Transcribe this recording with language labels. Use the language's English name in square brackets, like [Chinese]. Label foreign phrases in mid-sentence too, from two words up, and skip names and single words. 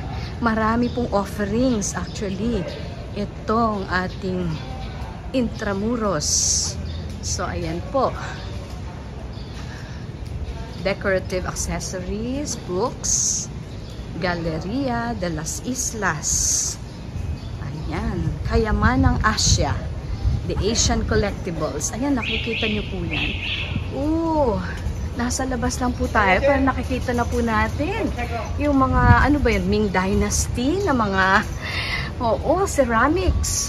[Filipino] Marami pong [English] offerings actually. [Filipino] Itong ating Intramuros. So ayan po. [English] Decorative accessories, books, [Filipino] Galeria de las Islas. Ayan. Kayamanang Asia. The Asian Collectibles. Ayan, nakikita nyo po yan. Nasa labas lang po tayo, pero nakikita na po natin yung mga, ano ba yun, Ming Dynasty na mga, ceramics.